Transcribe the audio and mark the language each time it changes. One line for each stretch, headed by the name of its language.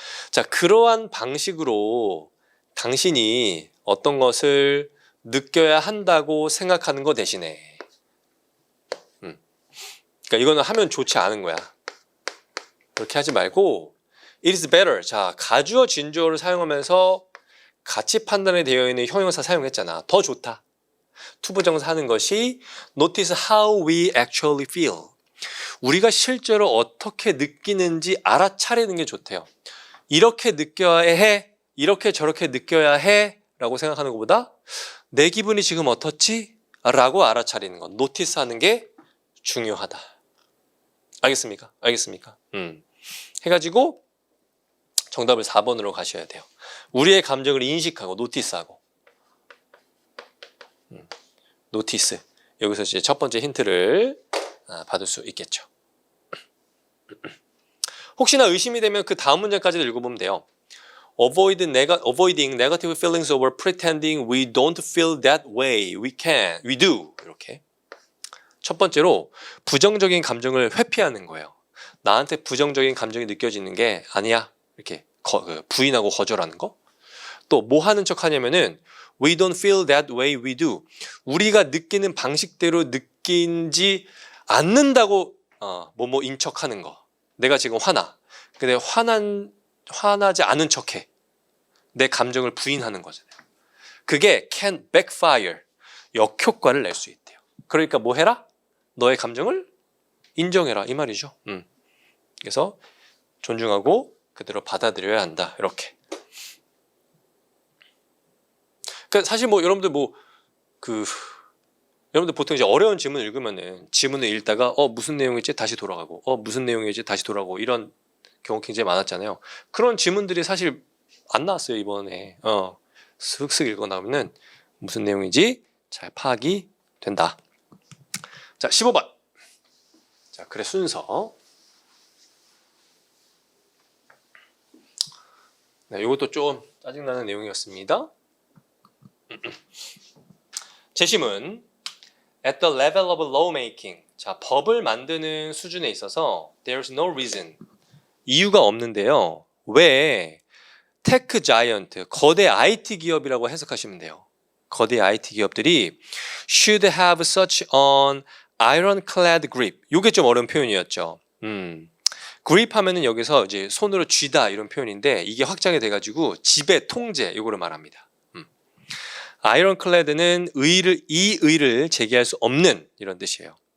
Korean: 자, 그러한 방식으로 당신이 어떤 것을 느껴야 한다고 생각하는 거 대신에 그러니까 이거는 하면 좋지 않은 거야. 그렇게 하지 말고
English: it is better.
Korean: 자, 가주어 진주어를 사용하면서 가치 판단에 되어 있는 형용사 사용했잖아. 더 좋다. 투부정사 하는 것이
English: notice how we actually feel.
Korean: 우리가 실제로 어떻게 느끼는지 알아차리는 게 좋대요. 이렇게 느껴야 해, 이렇게 저렇게 느껴야 해 라고 생각하는 것보다 내 기분이 지금 어떻지? 라고 알아차리는 것, 노티스 하는 게 중요하다. 알겠습니까? 알겠습니까? 해가지고 정답을 4번으로 가셔야 돼요. 우리의 감정을 인식하고 노티스하고 노티스. 여기서 이제 첫 번째 힌트를 받을 수 있겠죠. 혹시나 의심이 되면 그 다음 문장까지도 읽어보면 돼요.
English: Avoiding negative feelings over pretending we don't feel that way. We do. 이렇게.
Korean: 첫 번째로 부정적인 감정을 회피하는 거예요. 나한테 부정적인 감정이 느껴지는 게 아니야. 이렇게 부인하고 거절하는 거. 또 뭐 하는 척 하냐면은
English: We don't feel that way we do.
Korean: 우리가 느끼는 방식대로 느끼지 않는다고 뭐뭐 인척하는 거. 내가 지금 화나. 근데 화나지 않은 척해. 내 감정을 부인하는 거잖아요. 그게
English: can backfire.
Korean: 역효과를 낼 수 있대요. 그러니까 뭐 해라? 너의 감정을 인정해라. 이 말이죠. 그래서 존중하고 그대로 받아들여야 한다. 이렇게. 그러니까 사실 뭐 여러분들 뭐 여러분들 보통 이제 어려운 지문 읽으면은 지문을 읽다가 무슨 내용이지 다시 돌아가고 무슨 내용이지 다시 돌아가고 이런 경우 굉장히 많았잖아요. 그런 지문들이 사실 안 나왔어요 이번에. 슥슥 읽어 나오면은 무슨 내용인지 잘 파악이 된다. 자 15번. 자 글의 순서. 네, 이것도 좀 짜증나는 내용이었습니다. 재심은
English: at the level of lawmaking.
Korean: 자, 법을 만드는 수준에 있어서
English: there's no reason.
Korean: 이유가 없는데요. 왜 테크 자이언트, 거대 IT 기업이라고 해석하시면 돼요. 거대 IT 기업들이
English: should have such an ironclad grip.
Korean: 이게 좀 어려운 표현이었죠. grip 하면은 여기서 이제 손으로 쥐다 이런 표현인데 이게 확장이 돼가지고 지배, 통제 이거를 말합니다. 아이론클레드는 이 의를 제기할 수 없는 이런 뜻이에요.